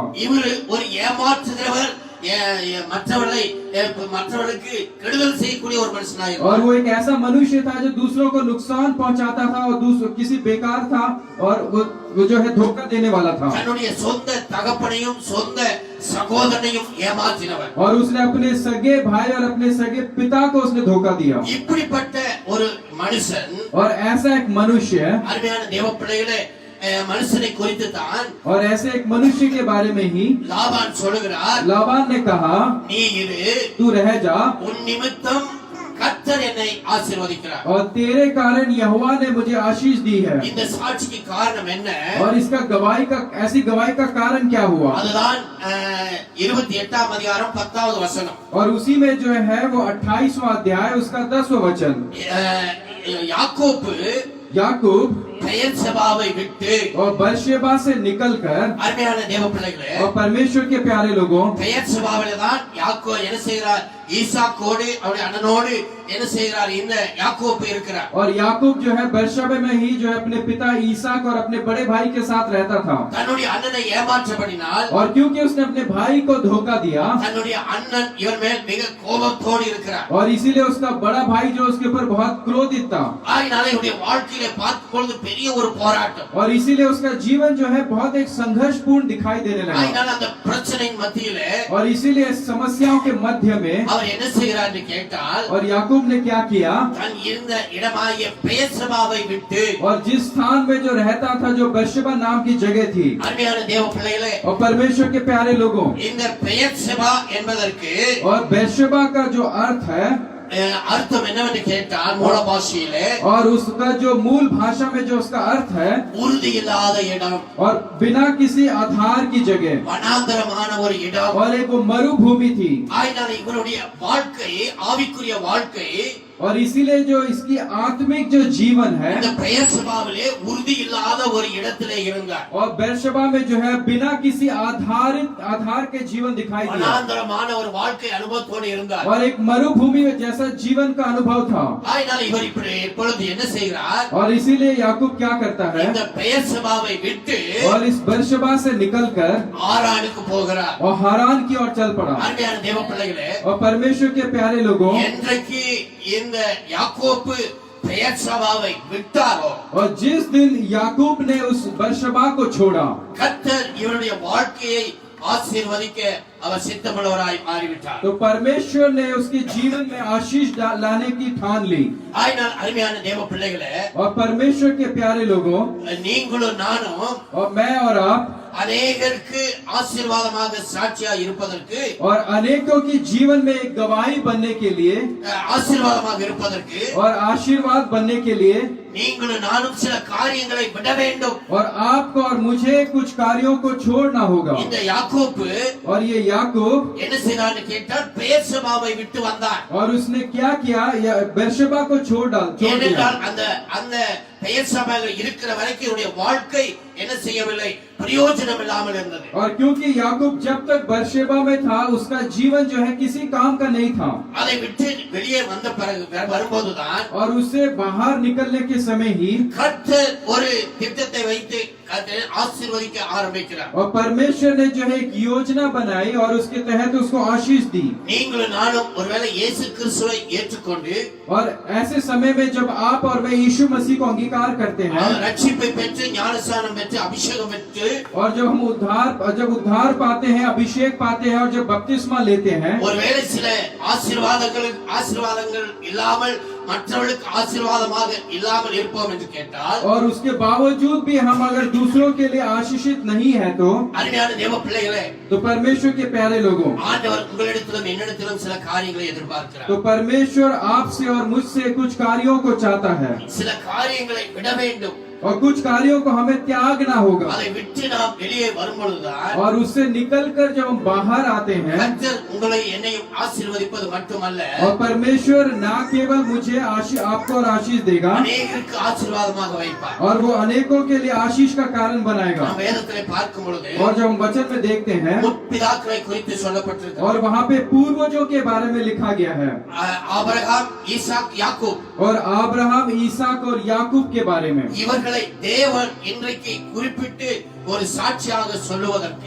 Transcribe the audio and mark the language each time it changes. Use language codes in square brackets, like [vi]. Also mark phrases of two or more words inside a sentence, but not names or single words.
[ta] இவர் ஒரு ஏமாற்றுகிறவர், மற்றவர்களுக்கு கெடுதல் செய்யக்கூடிய ஒரு மனுஷனாக இருந்தார். [hi] और वो एक ऐसा मनुष्य था जो दूसरों को नुकसान पहुंचाता था, और किसी बेकार था, और वो जो है धोखा देने वाला था. [ta] தன்னுடைய சொந்த தகப்பனையும் சொந்த சகோதரனையும் ஏமாற்றினவர். [hi] और उसने अपने सगे भाई और अपने सगे पिता को उसने धोखा दिया. [ta] இப்படிப்பட்ட ஒரு மனுஷன், [hi] और ऐसा एक मनुष्य, [ta] அருமையான தேவ பிள்ளைகளே, மனுஷனை குறித்து தான், [hi] और ऐसे एक मनुष्य के बारे में ही [ta] லாபான் சொல்லுகிறார், [hi] लाबान ने कहा, [ta] நீ இரு, [hi] तू रह जा, [ta] உன் நிமித்தம் கர்த்தர் என்னை ஆசீர்வதிக்கிறார். [hi] और तेरे कारण यहोवा ने मुझे आशीष दी है. [ta] இந்த சாட்சிக்கு காரணம் என்ன? [hi] और इसका ऐसी गवाही का कारण क्या हुआ? [ta] அதுதான் 28ஆம் அதிகாரம் 10வது வசனம். [hi] और उसी में जो है वो 28वां अध्याय उसका 10वां वचन, याकूब [ta] பெயர்செபாவை விட்டு, [hi] और बेर्शेबा से निकलकर, [ta] அருமையான தேவ பிள்ளைகளே, [hi] और परमेश्वर के प्यारे लोगों, [ta] பெயர்செபாவிலே தான் யாக்கோபு என்ன செய்கிறார், ஈசாக்கோடு அவருடைய அண்ணனோடு என்ன செய்கிறார், இந்த யாக்கோபு இருக்கிறார். [hi] और याकूब जो है बेर्शेबा में ही जो है अपने पिता ईसाक और अपने बड़े भाई के साथ रहता था. [ta] தன்னுடைய அண்ணனை ஏமாற்றபடினால், [hi] और क्योंकि उसने अपने भाई को धोखा दिया, [ta] தன்னுடைய அண்ணன் இவர் மேல் மிக கோபத்தோடு இருக்கிறார். [hi] और इसीलिए उसका बड़ा भाई जो उसके ऊपर बहुत क्रोधित था. [ta] ஆகினாலே இவருடைய வாழ்க்கையிலே பார்க்கும் பொழுது பெரிய ஒரு போராட்டம். [hi] और इसीलिए उसका जीवन जो है बहुत एक संघर्षपूर्ण दिखाई देने लगा. [ta] ஆகினால அந்த பிரச்சனையின் மத்தியிலே, [hi] और इसीलिए समस्या समस्याओं के मध्य में [ta] அவர் என்ன செய்கிறார் என்று கேட்டால் [hi] और याकूब ने क्या किया, [ta] தன் இருந்த இடமாகிய பெயர்சபாவை விட்டு [hi] और जिस स्थान में जो रहता था, जो बेर्शेबा नाम की जगह थी, [ta] அருமையான தேவ பிள்ளைகளே, [hi] और परमेश्वर के प्यारे लोगों, [ta] இந்த பெயர்சபா என்பதற்கு [hi] और बेर्शेबा का जो अर्थ है, [ta] அர்த்தம் என்னவென்று கேட்டால் மூல பாஷையிலே [hi] और उसका जो मूल भाषा में जो उसका अर्थ है, [ta] உறுதி இல்லாத இடம், [hi] और बिना किसी आधार की जगह, [ta] வனாந்தரமான ஒரு இடம். [hi] और एक वो मरुभूमि थी, [ta] ஆயினால் இவருடைய வாழ்க்கை, ஆவிக்குரிய வாழ்க்கை [hi] और इसीलिए जो इसकी आत्मिक जो जीवन है, [ta] இந்த பெயர்சபாவிலே உறுதி இல்லாத ஒரு இடத்திலே இருந்தார். [hi] और बेर्शेबा में जो है बिना किसी आधार के जीवन दिखाई दिया, [ta] வனாந்தரமான ஒரு வாழ்க்கை அனுபவத்தோடு இருந்தார். [hi] और एक मरुभूमि में जैसा जीवन का अनुभव था. [ta] ஆயினால் இவர் இப்பொழுது என்ன செய்கிறார், [hi] और इसीलिए याकूब क्या करता है, [ta] இந்த பெயர்சபாவை விட்டு [hi] और इस बेर्शेबा से निकलकर [ta] ஆரானுக்கு போகிறார். [hi] और हारान की ओर चल पड़ा. [ta] அருமையான தேவ பிள்ளைகளே, [hi] और परमेश्वर के प्यारे लोगों, [ta] என்றைக்கு இந்த யாக்கோபு பெயர்சபாவை விட்டாரோ, [hi] और जिस दिन याकूब ने उस बेर्शेबा को छोड़ा, [ta] கர்த்தர் இவருடைய வாழ்க்கையை ஆசீர்வதிக்க அவர் சித்தமுள்ளவராய் மாறிவிட்டார். [hi] तो परमेश्वर ने उसके जीवन में आशीष लाने की ठान ली. [ta] ஆயினால் அருமையான தேவ பிள்ளைகளே, [hi] और परमेश्वर के प्यारे लोगों, [ta] நீங்களும் நானும் [hi] और मैं और आप, [ta] அநேகருக்கு ஆசீர்வாதமாக சாட்சியா இருப்பதற்கு, [hi] और अनेकों की जीवन में एक गवाही बनने के लिए, [ta] ஆசீர்வாதமாக இருப்பதற்கு [hi] और आशीर्वाद बनने के लिए, [ta] நீங்களும் நானும் சில காரியங்களை விட வேண்டும். [hi] और आपको और मुझे कुछ कार्यों को छोड़ना होगा. [ta] இந்த யாக்கோபு [hi] और ये याकूब, [ta] என்ன செய்தான்னு கேட்டால் பெயர்சபாவை விட்டு வந்தார். [hi] और उसने क्या किया, बेर्शेबा को छोड़ दिया. [ta] ஏனென்றால் அந்த பெயர்சபாவில் இருக்கிற வரைக்கும் இவருடைய வாழ்க்கை என்ன செய்யவில்லை, பிரயோஜனம் இல்லாமல் இருந்தது. [hi] और क्योंकि याकूब जब तक बेर्शेबा में था, उसका जीवन जो है किसी काम का नहीं था. [ta] அதை விட்டு வெளியே வந்த பிறகு வரும்போதுதான், [hi] और उससे बाहर निकलने के समय ही [ta] கர்த்தர் ஒரு திட்டத்தை வைத்து ஆசீர்வதிக்க ஆரம்பிக்கிறார். [hi] और परमेश्वर ने जो है एक योजना बनाई, और उसके तहत उसको आशीष दी. [ta] நீங்களும் நானும் ஒருவேளை இயேசு கிறிஸ்துவை ஏற்றுக்கொண்டு, [hi] और ऐसे समय में जब आप और मैं यीशु मसीह को अंगीकार करते हैं, [ta] ரட்சிப்பை பெற்று ஞானஸ்நானம் பெற்று அபிஷேகம் பெற்று, [hi] और जब हम उद्धार पाते हैं, अभिषेक पाते हैं, और जब बपतिस्मा लेते हैं, [ta] ஒருவேளை சில ஆசீர்வாதங்கள் இல்லாமல் மற்றவர்களுக்கு ஆசீர்வாதமாக இல்லாமல் இருப்போம் என்று கேட்டால், [hi] और उसके बावजूद भी हम अगर दूसरों के लिए आशीषित नहीं है, तो [ta] அருமையான தேவ பிள்ளைகளே, [hi] परमेश्वर के प्यारे लोगों, [ta] ஆண்டவர் உங்களிடத்திலும் என்னிடத்திலும் சில காரியங்களை எதிர்பார்க்கிறார். [hi] तो परमेश्वर आपसे और मुझसे कुछ कार्यों को चाहता है, [ta] சில காரியங்களை விட வேண்டும். [hi] और कुछ कार्यों को हमें त्यागना होगा. [ta] அதை விட்டு நாம் வெளியே வரும்பொழுதுதான் [hi] और उससे निकलकर जब हम बाहर आते हैं, [ta] கர்த்தர் உங்களை என்னையும் ஆசீர்வதிப்பது மட்டுமல்ல, [hi] और परमेश्वर ना केवल मुझे आपको और आशीष देगा, [ta] அநேகருக்கு ஆசீர்வாதமாக வைப்பார். [hi] और वो अनेकों के लिए आशीष का कारण बनाएगा. [ta] நாம் வேதத்திலே பார்க்கும் பொழுது [hi] और जब हम वचन में देखते हैं, [ta] முற்பிதாக்களை குறித்து சொல்லப்பட்டிருக்கிறது. [hi] और वहाँ पे पूर्वजों के बारे में लिखा गया है, [ta] ஆபிரகாம், ஈசாக், யாக்கோப், [hi] और अब्राहम, ईसाक और याकूब के बारे में. [ta] இவர்களை தேவன் இன்றைக்கு குறிப்பிட்டு ஒரு சாட்சியாக சொல்லுவதற்கு,